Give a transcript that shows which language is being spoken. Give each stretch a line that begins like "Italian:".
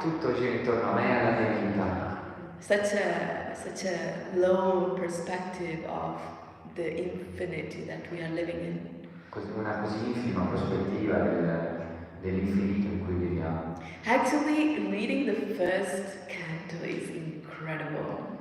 Italian: Tutto gira intorno a me e alla mia vita.
English: Such a low perspective of the infinity that we are living in.
Italian: Una così infima prospettiva dell'infinito in cui viviamo.
English: Actually, reading the first canto is incredible.